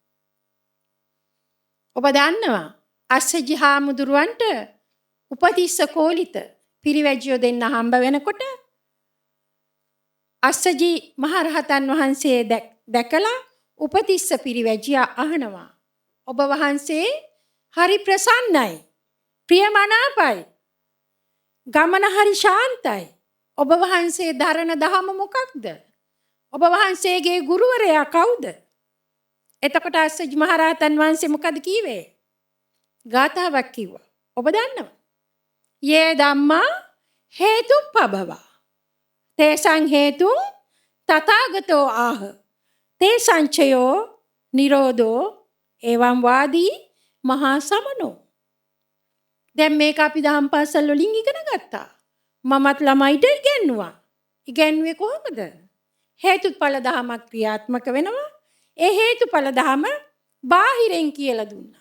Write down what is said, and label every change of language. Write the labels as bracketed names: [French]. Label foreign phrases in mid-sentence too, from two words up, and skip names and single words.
[Sinhala] ඔබ දන්නවා අස්සජි හාමුදුරුවන්ට උපතිස්ස කෝලිත පිරිවැජියෝ දෙන්න හම්බ වෙනකොට අස්සජි මහරහතන් වහන්සේ දැකලා උපතිස්ස පිරිවැජියා අහනවා, ඔබ වහන්සේ හරි ප්‍රසන්නයි, ප්‍රියමනාපයි, ගමන හරි ශාන්තයි. ඔබ වහන්සේ දරන දහම මොකක්ද? ඔබ වහන්සේගේ ගුරුවරයා කවුද? එතකොට අස්සජි මහරහතන් වහන්සේ මොකද කීවේ? ගාථාවක් කිව්වා. ඔබ දන්නවා. [Pali] යේ ධම්මා හේතුප්පබවා තේසං හේතුං තථාගතෝ ආහ තේසං චයෝ නිරෝධෝ එවං වාදී මහා සමනෝ. [Sinhala] දැන් මේක අපි දහම් පාසල් වලින් ඉගෙන ගත්තා. මමත් ළමයිට ඉගෙනුවා. ඉගෙනුවේ කොහොමද? හේතුඵල ධමයක් ක්‍රියාත්මක වෙනවා. ඒ හේතුඵල ධම බාහිරෙන් කියලා දුන්නා.